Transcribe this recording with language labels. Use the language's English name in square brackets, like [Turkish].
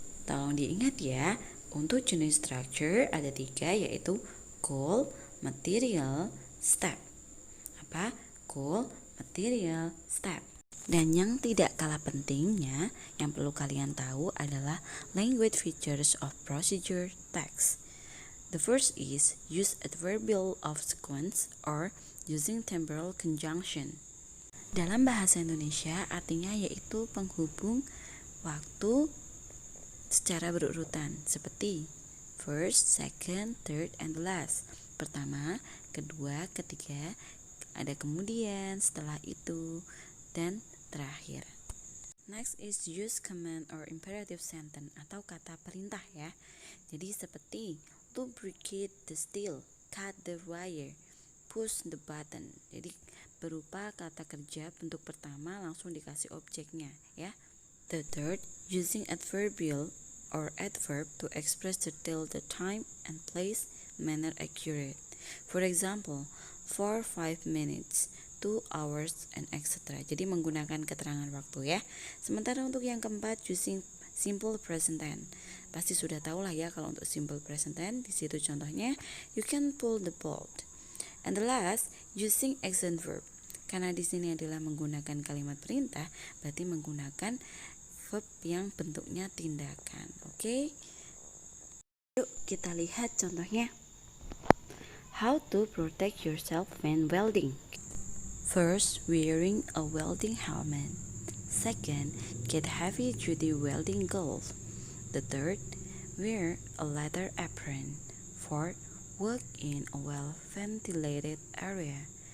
[Indonesian] Tolong diingat ya, untuk jenis structure ada 3, yaitu goal, material, step. Apa? Goal, material, step. Dan yang tidak kalah pentingnya, yang perlu kalian tahu adalah language features of procedure text. [English] The first is use adverbial of sequence or using temporal conjunction. [Indonesian] Dalam bahasa Indonesia artinya yaitu penghubung waktu secara berurutan seperti [English] first, second, third, and last. [Indonesian] Pertama, kedua, ketiga, ada kemudian, setelah itu, dan terakhir. [English] Next is use command or imperative sentence [Indonesian] atau kata perintah ya. Jadi seperti [English] lubricate the steel, cut the wire, push the button. [Indonesian] Jadi berupa kata kerja bentuk pertama langsung dikasih objeknya ya. [English] The third, using adverbial or adverb to express detail the time and place, manner accurate. For example, for 5 minutes, 2 hours, and etc. [Indonesian] Jadi menggunakan keterangan waktu ya. Sementara untuk yang keempat, [English] using simple present tense. [Indonesian] Pasti sudah tahu lah ya kalau untuk simple present tense. Di situ contohnya, [English] you can pull the bolt. And the last, using action verb. [Indonesian] Karena di sini adalah menggunakan kalimat perintah, berarti menggunakan verb yang bentuknya tindakan. Oke? Yuk kita lihat contohnya. [English] How to protect yourself when welding. First, wearing a welding helmet. Second, get heavy duty welding gloves. The third, wear a leather apron. Fourth, work in a well ventilated area.